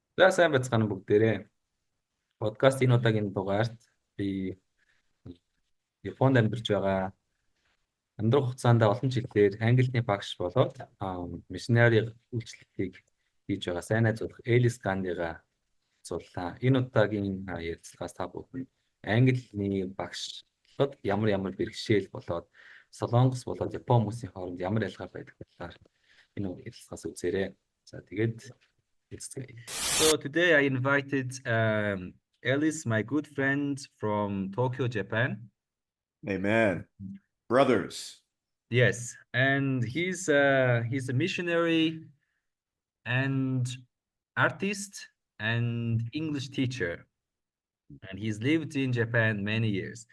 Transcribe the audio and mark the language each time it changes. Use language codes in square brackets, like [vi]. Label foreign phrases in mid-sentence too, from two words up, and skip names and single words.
[mn] За сайн байцгаана бүгдээрээ. Подкаст энэ удаагийн дугаарт би Японд амьдарч байгаа амьдрах хугацаанд олон жилээр Английн багш болоод миссионерийн үйлчлэлийг хийж байгаа сайн найзуулах Эллис Гандигаа зуллаа. Энэ удаагийн ярилцлагаас та бүхэн Английн багшлахад ямар бэрхшээл болоод Солонгос болоод Япон хүмүүсийн хооронд ямар ялгаа байдаг талаар энэ ярилцлагаас үзээрэй. За тэгээд [en] let's go. So today I invited Ellis, my good friend from Tokyo, Japan. Amen. Brothers. Yes, and he's a missionary and artist and English teacher, and he's lived in Japan many years.